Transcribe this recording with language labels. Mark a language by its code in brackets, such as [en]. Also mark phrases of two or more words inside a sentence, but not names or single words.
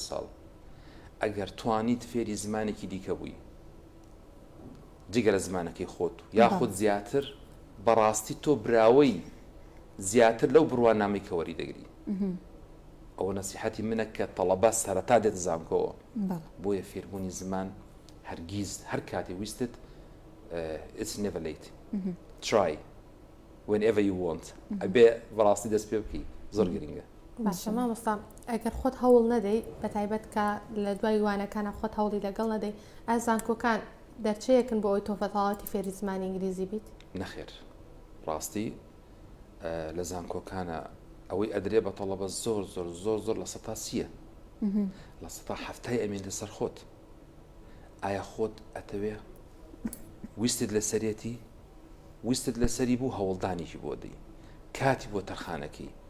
[ckb] ساڵ ئەگەر توانیت فێری زمانێکی دیکە بووی جگە لە زمانەکەی خۆت یاخود زیاتر بەڕاستی تۆ براوەی زیاتر لەو بڕوانامەی کە وەری دەگری ئەوە نەسیحەتی منە کە تەڵەبە سەرەتا دێت زانکۆوە بۆیە فێربوونی زمان هەرگیز هەر کاتی ویستت [en] it's never late try whenever you want [ckb] ئەبێ بەڕاستی دەست پێ بکەی زۆر گرنگە باشە مامۆستا ئەگەر خۆت هەوڵ نەدەی بە تایبەت کە لە دوای وانەکانە خۆت هەوڵی لەگەڵ نەدەی ئازانکۆکان دەرچەیەکن بۆ ئەوی تۆ بەتەواوەتی فێری زمانی ئینگلیزی بیت نەخێر ڕاستی لە زانکۆکانە ئەوەی ئەدرێ بە تەڵەبە زۆر لە سەتا سیە لە سەتا هەفتای ئەمێنە سەر خۆت ئایا خۆت ئەتەوێ ویستت لە سەرێتی ویستت لە سەری بوو هەوڵدانێکی بۆ دەی کاتی بۆ تەرخانەکەی